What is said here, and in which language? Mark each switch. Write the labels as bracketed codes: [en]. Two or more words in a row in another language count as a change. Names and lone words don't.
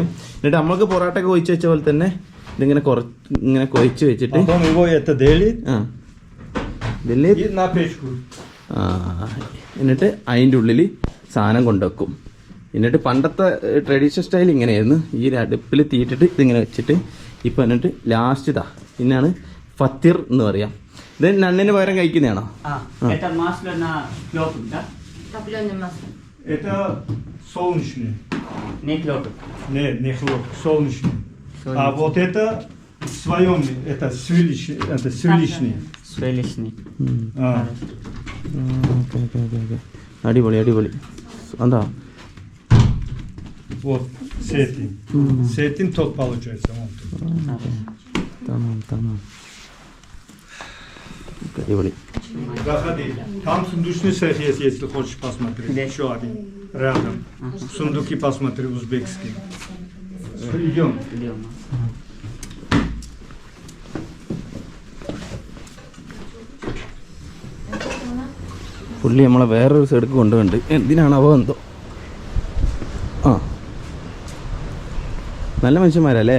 [ml] എന്നിട്ട് നമ്മൾക്ക് പൊറാട്ട ഒക്കെ ഒഴിച്ച് വെച്ച പോലെ തന്നെ ഇതിങ്ങനെ ഇങ്ങനെ കൊഴിച്ച് വെച്ചിട്ട് എന്നിട്ട് അതിൻ്റെ ഉള്ളിൽ സാധനം കൊണ്ടുവെക്കും. എന്നിട്ട് പണ്ടത്തെ [en] traditional style [ml] ഇങ്ങനെയായിരുന്നു. ഈ അടുപ്പിൽ തീയിട്ടിട്ട് ഇതിങ്ങനെ വെച്ചിട്ട് ഇപ്പം എന്നിട്ട് ലാസ്റ്റ് ഇതാ പിന്നാണ് ഫത്തീർ എന്ന് പറയാം. ഇത് നണ്ണിന് പകരം കഴിക്കുന്നതാണോ? [ru] Это солнечный. Не хлопок. Нет, не хлопок, солнечный. А вот это свайонный, это свилищный. Свилищный. [ml] അടിപൊളി അടിപൊളി. എന്താ [ru] Вот с этим. С этим тот получается. Tamam. Адиболи. Заходи. Там сундучный цех есть, если хочешь посмотреть. Еще один. Рядом. Сундуки посмотри, узбекские. Идем. [ml] പുള്ളി നമ്മളെ വേറൊരു സൈഡിലേക്ക് കൊണ്ടുപോകുന്നുണ്ട്. എന്തിനാണാവോ എന്തോ. ആ നല്ല മനുഷ്യന്മാരല്ലേ?